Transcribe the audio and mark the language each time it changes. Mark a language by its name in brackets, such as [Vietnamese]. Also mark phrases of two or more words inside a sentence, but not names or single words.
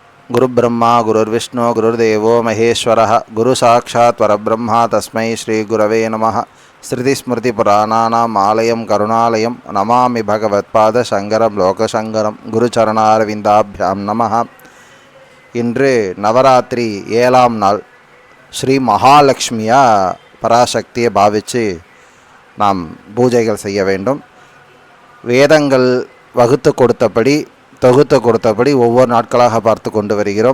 [Sanskrit] गुरुब्रह्मा गुरुर्विष्णु गुरुर्देवो महेश्वरः गुरु साक्षात् परब्रह्मा तस्मै श्री गुरवे नमः. श्रुतिस्मृतिपुराणानाम् आलयं करुणालयं नमामि भगवत्पाद शङ्करं लोकशङ्करं गुरुचरणारविन्दाभ्यां नमः. [Tamil] இன்று நவராத்திரி 7ஆம் நாள். ஸ்ரீ மகாலட்சுமியா பராசக்தியை பாவித்து நாம் பூஜைகள் செய்ய வேண்டும். வேதங்கள் வகுத்து கொடுத்தபடி தொகுத்து கொடுத்தபடி ஒவ்வொரு நாட்களாக பார்த்து கொண்டு வருகிறோம்.